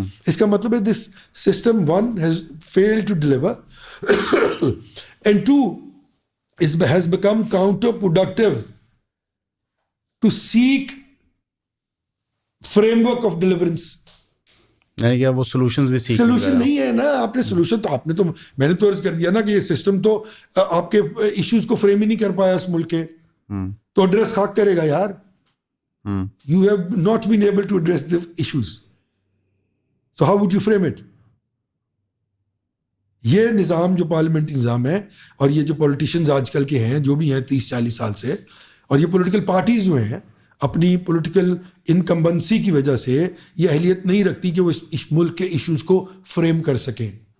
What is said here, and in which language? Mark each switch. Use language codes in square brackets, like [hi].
[ur] اس کا مطلب ہے [en] This system one has failed to deliver and two has become counterproductive to seek framework of deliverance. [ur] یعنی کہ وہ سولوشنز بھی سیکھ سولوشن نہیں ہے نا. آپ نے سولوشن تو آپ نے تو میں نے تو عرض کر دیا نا کہ یہ سسٹم تو آپ کے ایشوز کو فریم ہی نہیں کر پایا اس ملک کے, تو ایڈریس خاک کرے گا یار. [en] You have not been able to address the issues. So how would you frame it? [ur] یہ نظام جو پارلیمنٹری نظام ہے اور یہ جو پولیٹیشنز آج کل کے ہیں جو بھی ہیں 30-40 سال سے, اور یہ پولیٹیکل پارٹیز جو ہیں اپنی پولیٹیکل انکمبنسی کی وجہ سے یہ اہلیت نہیں رکھتی کہ وہ اس ملک کے ایشوز کو فریم کر سکیں.